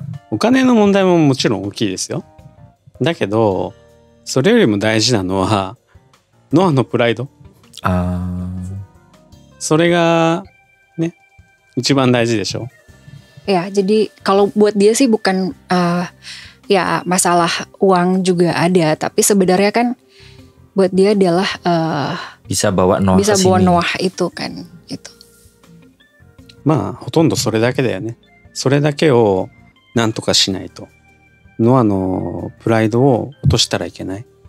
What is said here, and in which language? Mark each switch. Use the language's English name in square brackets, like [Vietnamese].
[Japanese] お金の問題ももちろん大きいですよ。だけどそれよりも大事なのはノアのプライド。それがね一番大事でしょ。 [Indonesian] Ya, jadi kalau buat dia sih bukan ya masalah uang juga ada, tapi sebenarnya kan buat dia adalah bisa bawa Noah bisa bawa Noah itu kan itu. [Japanese] まあほとんどそれだけだよね。それだけをなんとかしないとノアのプライドを落としたらいけない。